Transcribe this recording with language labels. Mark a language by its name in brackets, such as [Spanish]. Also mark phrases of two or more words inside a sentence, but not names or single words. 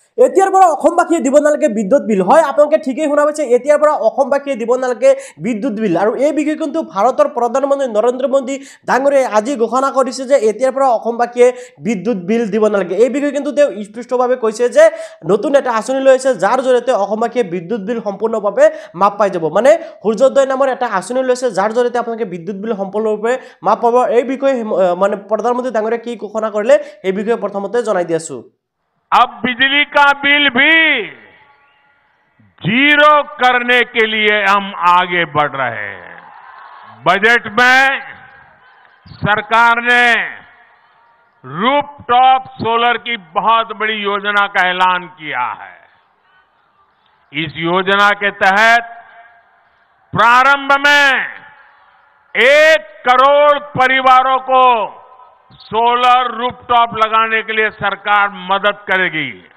[Assamese] এতিয়াৰ পৰা অসমবাসীয়ে দিব নালাগে বিদ্যুৎ বিল হয় আপোনালোকে ঠিকই শুনা পাইছে এতিয়াৰ পৰা অসমবাসীয়ে দিব নালাগে বিদ্যুৎ বিল আৰু এই বিষয়ে কিন্তু ভাৰতৰ প্ৰধানমন্ত্ৰী নৰেন্দ্ৰ মোদী ডাঙৰীয়াই আজি ঘোষণা কৰিছে যে এতিয়াৰ পৰা অসমবাসীয়ে বিদ্যুৎ বিল দিব নালাগে এই বিষয়ে কিন্তু তেওঁ স্পষ্টভাৱে কৈছে যে নতুন এটা আঁচনি লৈছে যাৰ জৰিয়তে অসমবাসীয়ে বিদ্যুৎ বিল সম্পূৰ্ণভাৱে মাপ পাই যাব মানে সূৰ্যোদয় নামৰ এটা আঁচনি লৈছে যাৰ জৰিয়তে আপোনালোকে বিদ্যুৎ বিল সম্পূৰ্ণৰূপে মাপ পাব এই বিষয়ে মানে প্ৰধানমন্ত্ৰী ডাঙৰীয়াই কি ঘোষণা কৰিলে এই বিষয়ে প্ৰথমতে জনাই দিছো [Hindi] अब बिजली का बिल भी जीरो करने के लिए हम आगे बढ़ रहे हैं बजट में सरकार ने [English] rooftop solar [Hindi] की बहुत बड़ी योजना का ऐलान किया है इस योजना के तहत प्रारंभ में 1 करोड़ परिवारों को [English] solar rooftop [Hindi] लगाने के लिए सरकार मदद करेगी